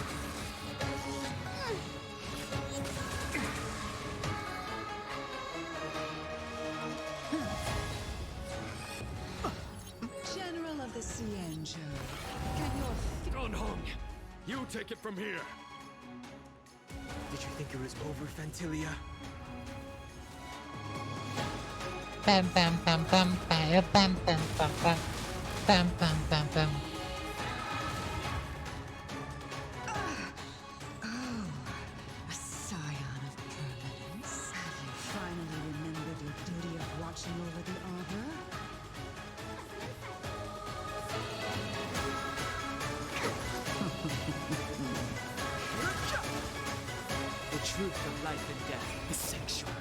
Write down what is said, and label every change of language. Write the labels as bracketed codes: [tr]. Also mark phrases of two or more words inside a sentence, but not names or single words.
[en] General of the Xianzhou, can your Gunhung, you take it from here. Did you think it was over, Fantilia? Bam bam bam bam bam bam bam bam bam bam bam bam bam. Oh, a scion of permanence. Have you finally remembered your duty of watching over the arbor? The truth of life and death, the sanctuary.